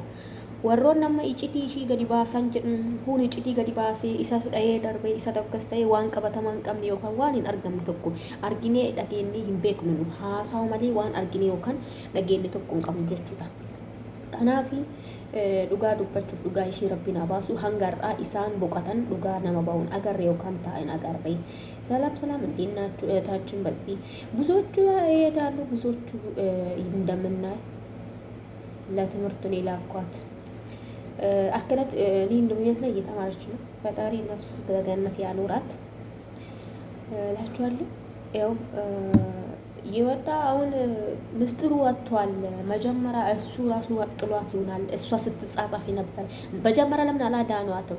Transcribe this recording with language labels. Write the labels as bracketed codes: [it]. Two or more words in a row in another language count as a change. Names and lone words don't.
[om] Warroon nama iccitii ishii gadi baasan jedhan kun iccitii gadi baasee isa dhahee darbee isa tokkos ta'ee waan qabatamaa hin qabne yookaan waan hin argamne tokko arginee dhageenyee hin beeknu haasawu malee waan arginee yookaan dhageenye tokko hin qabnu jechuudha. Kanaaf dhugaa dubbachuuf dhugaa ishii rabbiin haa baasu hanga har'aa isaan boqotan dhugaa nama ba'uun agarre yookaan taa'in agarre. [am] ሰላም እንዴት ናችሁ? እህታችን በዚህ ብዙዎቹ ይሄዳሉ፣ ብዙዎቹ እንደምናይ ለትምህርት ነው የላኳት አከላት እኔ እንደሚመስለኝ እየተማረች ነው። ፈጣሪ ነፍስ በገነት ያኖራት እላችኋለሁ። ያው የወጣ አሁን ምስጢሩ ወጥቷል። መጀመሪያ እሱ ራሱ ጥሏት ይሆናል። እሷ ስትጻጻፍ ነበር። መጀመሪያ ለምን አላዳኗትም?